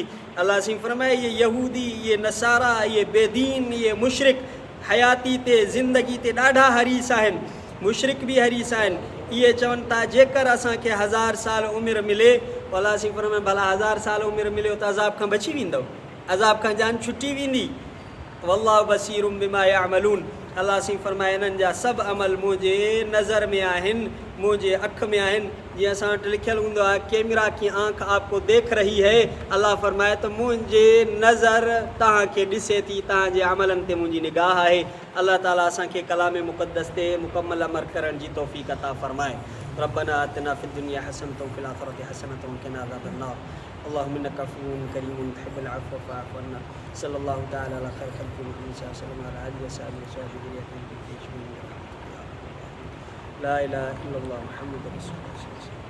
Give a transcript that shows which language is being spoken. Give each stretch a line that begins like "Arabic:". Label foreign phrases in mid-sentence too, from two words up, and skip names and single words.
Sindhi: अलाह सिंह फरमाए इहे यहूदी, इहे नसारा, इहे बेदीन, इहे मुशरिक हयाती ते, ज़िंदगी ते ॾाढा हरीस आहिनि, मुशरिक बि हरीस आहिनि। इहे चवनि था जेकर असांखे 1000 साल उमिरि मिले, अलाह सिंह फरमाए भला 1000 साल उमिरि मिलियो त अज़ाब खां बची वेंदव, अज़ाब खां जान छुटी वेंदी।
Arabic: والله بصير بما يعملون,
Sindhi: अल्लाह सिंह फरमाए इन्हनि जा सभु अमल मुंहिंजे नज़र में आहिनि, मुंहिंजे अख में आहिनि। जीअं असां वटि लिखियलु हूंदो आहे
Hindi: कैमरा की आंख आपको देख रही है,
Sindhi: अल्लाह फरमाए त मुंहिंजे नज़र तव्हांखे ॾिसे थी, तव्हांजे अमलनि ते मुंहिंजी निगाह आहे। अल्लाह ताला असांखे कलाम मुक़द्दस ते मुकमल अमल करण जी तौफ़ीक़ अता फरमाए।
Arabic: ربنا آتنا في الدنيا حسنة وفي الآخرة حسنة وقنا عذاب النار. اللهم إنك عفو كريم تحب العفو فاعف عنا. صلى الله تعالى على خير خلقه محمد صلى الله عليه وآله وسلم. لا إله إلا الله محمد رسول الله.